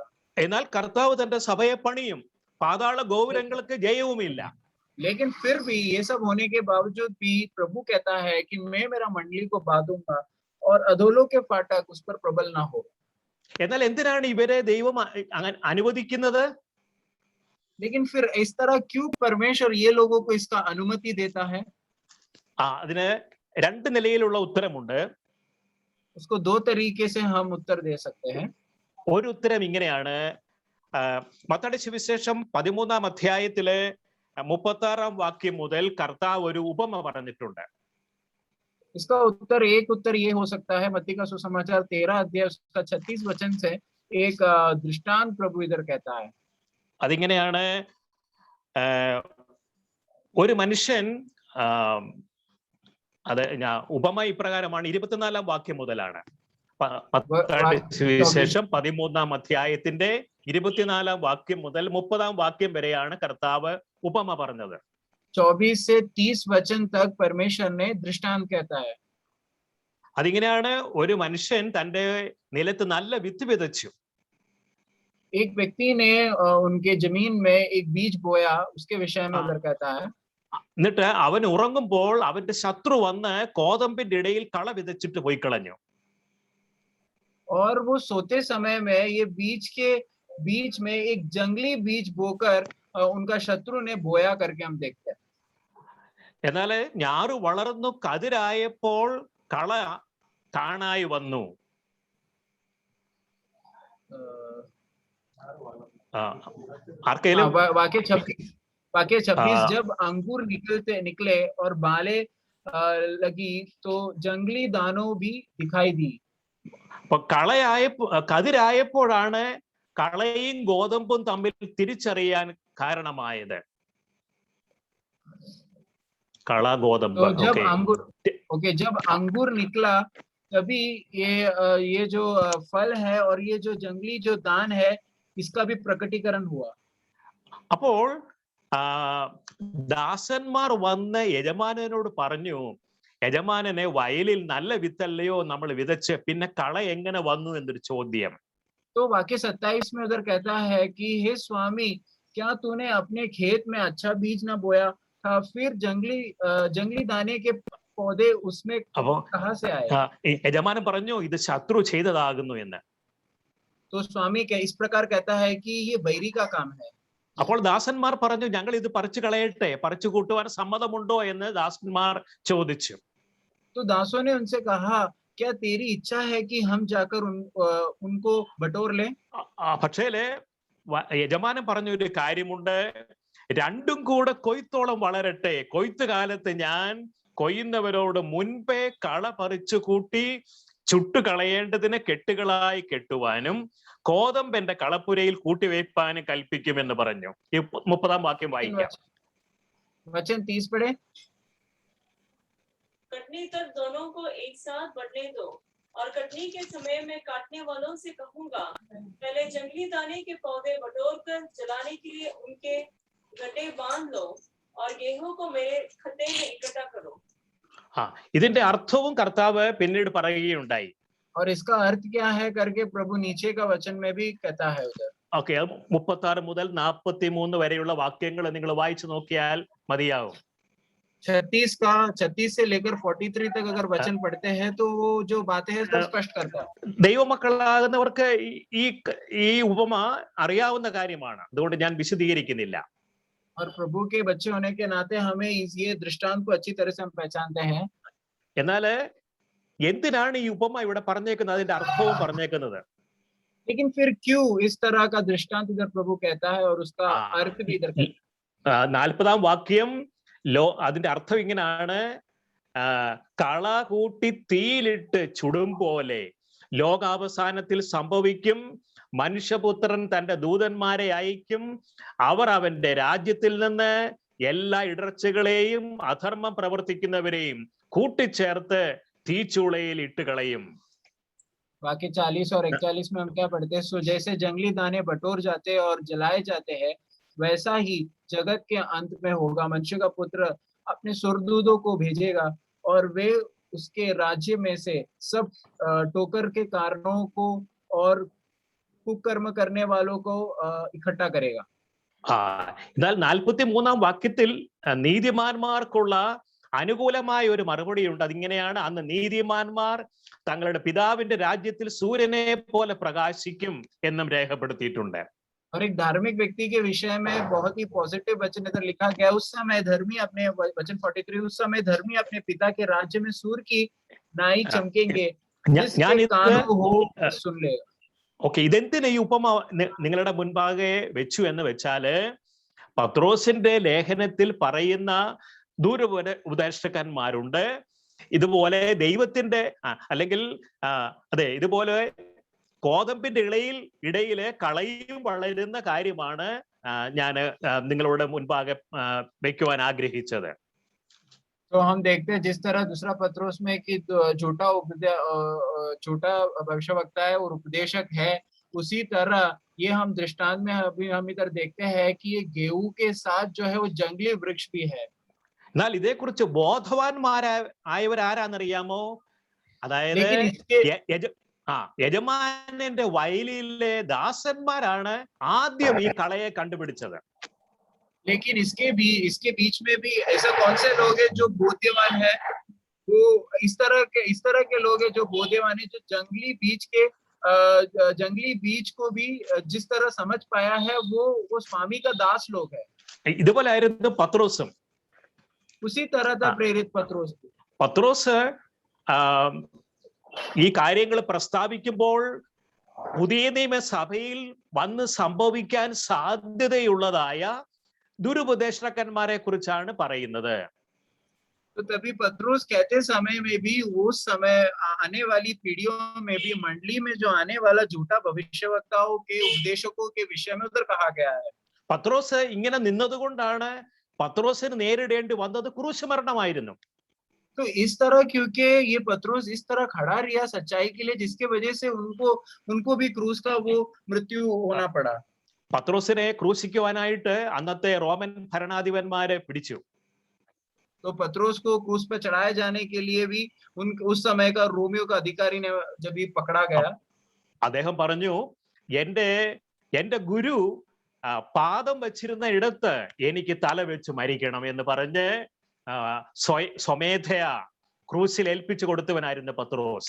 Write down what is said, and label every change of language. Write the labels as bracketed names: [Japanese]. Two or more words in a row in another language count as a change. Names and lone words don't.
[Malayalam] എന്നാൽ കർത്താവ് തന്റെ സഭയെ പണിയും, പാതാള ഗോപുരങ്ങൾക്ക് ജയവുമില്ല. [Hindi] लेकिन फिर भी ये सब होने के बावजूद भी प्रभु कहता है कि मैं मेरा मंडली को बांधूंगा और अधोलोक के फाटक उस पर प्रबल ना हो. [Malayalam] എന്നാൽ എന്തിനാണ് ഇവരെ ദൈവം അനുവദിക്കുന്നത്? [Hindi] लेकिन फिर इस तरह क्यों परमेश्वर ये लोगों को इसका अनुमति देता है? [Malayalam] അതിന് രണ്ട് നിലയിലുള്ള ഉത്തരമുണ്ട്. [Hindi] उसको 2 तरीके से हम उत्तर दे सकते हैं. [Malayalam] ഒരു ഉത്തരം ഇങ്ങനെയാണ്, മത്തായിയുടെ സുവിശേഷം 13-ാം അധ്യായത്തിലെ 36-ാം വാക്യം മുതൽ കർത്താവ് ഒരു ഉപമ പറഞ്ഞിട്ടുണ്ട്. [Hindi] इसका उत्तर ये हो सकता है, मत्ती का सुसमाचार 13 अध्याय उसका 36 वचन से एक दृष्टांत प्रभु इधर कहता है. [Malayalam] അതിങ്ങനെയാണ്, ഒരു മനുഷ്യൻ, അത് ഉപമ ഇപ്രകാരമാണ്, 24-ാം വാക്യം മുതലാണ്. സുവിശേഷം 13-ാം അധ്യായത്തിന്റെ 24-ാം വാക്യം മുതൽ 30-ാം വാക്യം വരെയാണ് കർത്താവ് ഉപമ പറഞ്ഞത്. [Hindi] 24 से 30 वचन तक परमेश्वर ने दृष्टांत कहता है. [Malayalam] അതിങ്ങനെയാണ്, ഒരു മനുഷ്യൻ തന്റെ നിലത്ത് നല്ല വിത്ത് വിതച്ചു. [Hindi] एक व्यक्ति ने उनके जमीन में एक बीज बोया, उसके विषय में उधर कहता है. [Malayalam] എന്നിട്ട് അവൻ ഉറങ്ങുമ്പോൾ അവന്റെ ശത്രു വന്ന് കോതമ്പിന്റെ ഇടയിൽ കള വിതച്ചിട്ട് പോയി കളഞ്ഞു. और वो सोते समय में ये बीज के बीच में एक जंगली बीज बोकर उनका शत्रु ने बोया करके हम देखते हैं. എന്നാൽ ഞാറു വളർന്നു കതിരായപ്പോൾ കള കാണായി വന്നു. ആർക്കെങ്കിലും [Hindi] वाक्य 26 जब अंकुर निकले और बालें लगी तो जंगली दानों भी दिखाई दी. [Malayalam] കതിരായപ്പോഴാണ് കളയും ഗോതമ്പും തമ്മിൽ തിരിച്ചറിയാൻ കാരണമായത്. കള ഗോതമ്പ്. [Hindi] तो जब अंगूर जब अंगूर निकला तभी ये जो फल है और ये जो जंगली जो दान है इसका भी प्रकटीकरण हुआ. [Malayalam] അപ്പോൾ ദാസന്മാർ വന്ന് യജമാനനോട് പറഞ്ഞു, യജമാനനെ വയലിൽ നല്ല വിത്തല്ലയോ നമ്മൾ വിതച്ച്, പിന്നെ കള എങ്ങനെ വന്നു എന്നൊരു ചോദ്യം. [Hindi] तो वाक्य 27 में उधर कहता है कि हे स्वामी, क्या तूने अपने खेत में अच्छा बीज ना बोया था, फिर जंगली दाने के पौधे उसमें कहाँ से आए? [Malayalam] യജമാനൻ പറഞ്ഞു ഇത് ശത്രു ചെയ്തതാകുന്നു എന്ന്. [Hindi] तो स्वामी क्या इस प्रकार कहता है कि ये बैरी का काम है. [Malayalam] അപ്പോൾ ദാസന്മാർ പറഞ്ഞു ഞങ്ങൾ ഇത് പറിച്ചു കളയട്ടെ, പറിച്ചു കൂട്ടുവാൻ സമ്മതമുണ്ടോ എന്ന് ദാസന്മാർ ചോദിച്ചു. [Hindi] तो दासों ने उनसे कहा क्या तेरी इच्छा है कि हम जाकर उनको बटोर लें? [Malayalam] പക്ഷേ യജമാനൻ പറഞ്ഞ ഒരു കാര്യമുണ്ട്, രണ്ടും കൂടെ കൊയ്ത്തോളം വളരട്ടെ, കൊയ്ത്ത് കാലത്ത് ഞാൻ കൊയ്യുന്നവരോട് മുൻപേ കള പറിച്ചു കൂട്ടി ചുട്ടുകളയേണ്ടതിന് കെട്ടുകളായി കെട്ടുവാനും കോതമ്പന്റെ കളപ്പുരയിൽ കൂട്ടിവയ്പ്പാനും കൽപ്പിക്കുമെന്ന് പറഞ്ഞു. 30-ാം വാക്യം വായിക്കാം. [Hindi] वचन 30 पढ़े. कटनी तक दोनों को एक साथ बढ़ने दो, और कटनी के समय में काटने वालों से कहूंगा, पहले जंगली दाने के पौधे बटोर कर जलाने के लिए उनके गड्ढे बांध लो, और गेहूं को मेरे खत्ते में इकट्ठा करो. [Malayalam] ഇതിന്റെ അർത്ഥവും കർത്താവ് പിന്നീട് പറയുകയുണ്ടായി. [Hindi] और इसका अर्थ क्या है करके प्रभु नीचे का वचन में भी कहता है उधर. [Malayalam] ഓക്കെ, 36 മുതൽ 43 വരെയുള്ള വാക്യങ്ങൾ നിങ്ങൾ വായിച്ചു നോക്കിയാൽ മതിയാവും. [Hindi] 36 से लेकर 43 तक अगर वचन पढ़ते हैं तो वो जो बातें हैं सब स्पष्ट करता है. [Malayalam] ദൈവമക്കളാകുന്നവർക്ക് ഈ ഉപമ അറിയാവുന്ന കാര്യമാണ്, അതുകൊണ്ട് ഞാൻ വിശദീകരിക്കുന്നില്ല. [Hindi] और प्रभु के बच्चे होने के नाते हमें ये दृष्टांत को अच्छी तरह से हम पहचानते हैं. [Malayalam] എന്നാൽ എന്തിനാണ് ഈ ഉപമ ഇവിടെ പറഞ്ഞേക്കുന്നത്, അതിന്റെ അർത്ഥവും പറഞ്ഞേക്കുന്നത്? [Hindi] लेकिन फिर क्यों इस तरह का दृष्टांत इधर प्रभु कहता है और उसका अर्थ भी इधर कहता है. [Malayalam] 40-ാം വാക്യം അതിന്റെ അർത്ഥം ഇങ്ങനെയാണ്, കള കൂട്ടി തീയിലിട്ട് ചുടും പോലെ ലോകാവസാനത്തിൽ സംഭവിക്കും, മനുഷ്യപുത്രൻ തന്റെ ദൂതന്മാരെ അയക്കും, അവർ അവന്റെ രാജ്യത്തിൽ നിന്ന് എല്ലാ ഇടർച്ചകളെയും അധർമ്മം പ്രവർത്തിക്കുന്നവരെയും കൂട്ടിച്ചേർത്ത് തീച്ചൂളയിൽ ഇട്ട് കളയും. [Hindi] वाक्य 40 और 41 में हम क्या पढ़ते हैं, सो जैसे जंगली दाने बटोर जाते और जलाए जाते हैं, वैसा ही जगत के अंत में होगा, मनुष्य का पुत्र अपने सुरदूतों को भेजेगा और वे उसके राज्य में से सब टोकर के कारणों को और कुकर्म करने वालों को इकट्ठा करेगा. [Malayalam] എന്നാൽ 43-ാം വാക്യത്തിൽ നീതിമാന്മാർക്കുള്ള അനുകൂലമായ ഒരു മറുപടിയുണ്ട്. അതിങ്ങനെയാണ്, അന്ന് നീതിമാന്മാർ തങ്ങളുടെ പിതാവിന്റെ രാജ്യത്തിൽ സൂര്യനെ പോലെ പ്രകാശിക്കും എന്നും രേഖപ്പെടുത്തിയിട്ടുണ്ട്. [Hindi] और एक धार्मिक व्यक्ति के विषय में बहुत ही पॉजिटिव वचन इधर लिखा गया, उस समय धर्मी अपने वचन 43, उस समय धर्मी अपने पिता के राज्य में सूर्य की नाई चमकेंगे, जिसके कान हो सुन लेगा. [Malayalam] ഓക്കെ, ഇതെന്തിനാ ഈ ഉപമ നിങ്ങളുടെ മുൻപാകെ വെച്ചു എന്ന് വെച്ചാല്, പത്രോസിന്റെ ലേഖനത്തിൽ പറയുന്ന ദൂരോപദേഷ്ടകന്മാരുണ്ട്, ഇതുപോലെ ദൈവത്തിന്റെ അല്ലെങ്കിൽ ഇതുപോലെ കോതമ്പിന്റെ ഇടയില് കളയും വളരുന്ന കാര്യമാണ് ഞാൻ നിങ്ങളുടെ മുൻപാകെ വെക്കുവാൻ ആഗ്രഹിച്ചത്. [Hindi] तो हम देखते हैं जिस तरह दूसरा पत्रोस में कि झूठा भविष्यवक्ता है और उपदेशक है, उसी तरह ये हम दृष्टांत में अभी हम इधर देखते हैं कि ये गेहूं के साथ जो है वो जंगली वृक्ष भी है. [Malayalam] എന്നാൽ ഇതേക്കുറിച്ച് ബോധവാന്മാരാരാന്നറിയാമോ? അതായത് യജമാനന്റെ വയലിലെ ദാസന്മാരാണ് ആദ്യം ഈ കളയെ കണ്ടുപിടിച്ചത്. [Hindi] लेकिन इसके बीच में भी ऐसा कौन से लोग हैं जो बोध्यवान है, वो इस तरह के लोग हैं जो बोध्यवान है, जो जंगली बीज को भी जिस तरह समझ पाया है वो स्वामी का दास लोग है. [Malayalam] ഇതുപോലെ ആയിരുന്നു പത്രോസും. [Hindi] उसी तरह था प्रेरित [Malayalam] പത്രോസ് ഈ കാര്യങ്ങൾ പ്രസ്താവിക്കുമ്പോൾ പുതിയ നിയമസഭയിൽ വന്ന് സംഭവിക്കാൻ സാധ്യതയുള്ളതായ ദുരുപദേഷ്ടകന്മാരെ കുറിച്ചാണ് പറയുന്നത്. [Hindi] तो तभी पत्रोस कहते समय में भी उस समय आने वाली पीढ़ियों में भी मंडली में जो आने वाला झूठा भविष्यवक्ताओं के उपदेशकों के विषय में उधर कहा गया है. [Malayalam] പത്രോസ് ഇങ്ങനെ നിന്നതുകൊണ്ടാണ് പത്രോസിന് നേരിടേണ്ടി വന്നത് ക്രൂശ് മരണമായിരുന്നു. [Hindi] तो इस तरह क्योंकि ये पत्रोस इस तरह खड़ा रहा सच्चाई के लिए, जिसके वजह से उनको भी क्रूस का वो मृत्यु होना पड़ा. [Malayalam] പത്രോസിനെ ക്രൂശിക്കുവാനായിട്ട് അന്നത്തെ റോമൻ ഭരണാധിപന്മാരെ പിടിച്ചു. [Hindi] तो पत्रोस को क्रूस पे चढ़ाए जाने के लिए भी उस समय का रोमियो का अधिकारी ने जब भी पकड़ा गया, [Malayalam] അദ്ദേഹം പറഞ്ഞു, എന്റെ ഗുരു പാദം വെച്ചിരുന്ന ഇടത്ത് എനിക്ക് തല വെച്ച് മരിക്കണം എന്ന് പറഞ്ഞ് സ്വമേധയാ ക്രൂസിൽ ഏൽപ്പിച്ചു കൊടുത്തവനായിരുന്നു പത്രോസ്.